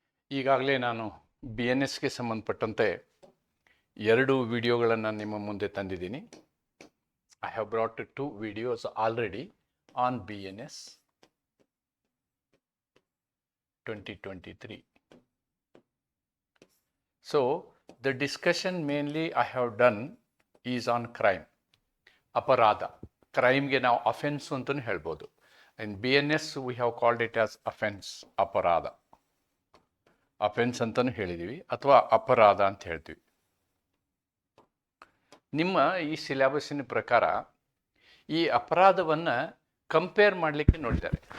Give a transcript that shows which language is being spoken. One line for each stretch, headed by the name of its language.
Kannada: ಈಗಾಗಲೇ ನಾನು BNSಗೆ ಸಂಬಂಧಪಟ್ಟಂತೆ 2 ವಿಡಿಯೋಗಳನ್ನು ನಿಮ್ಮ ಮುಂದೆ ತಂದಿದ್ದೀನಿ.
English: I have brought 2 videos already on BNS 2023. So, the discussion mainly I have done is on crime. ಅಪರಾಧ.
Kannada: ಕ್ರೈಮ್ಗೆ ನಾವು ಅಫೆನ್ಸ್ ಅಂತಲೂ ಹೇಳ್ಬೋದು.
English: In BNS we have called it as offense, ಅಪರಾಧ.
Kannada: ಅಫೆನ್ಸ್ ಅಂತಲೂ ಹೇಳಿದ್ದೀವಿ ಅಥವಾ ಅಪರಾಧ ಅಂತ ಹೇಳ್ತೀವಿ. ನಿಮ್ಮ ಈ ಸಿಲೆಬಸ್ಸಿನ ಪ್ರಕಾರ ಈ ಅಪರಾಧವನ್ನು ಕಂಪೇರ್ ಮಾಡಲಿಕ್ಕೆ ನೋಡಿದ್ದಾರೆ.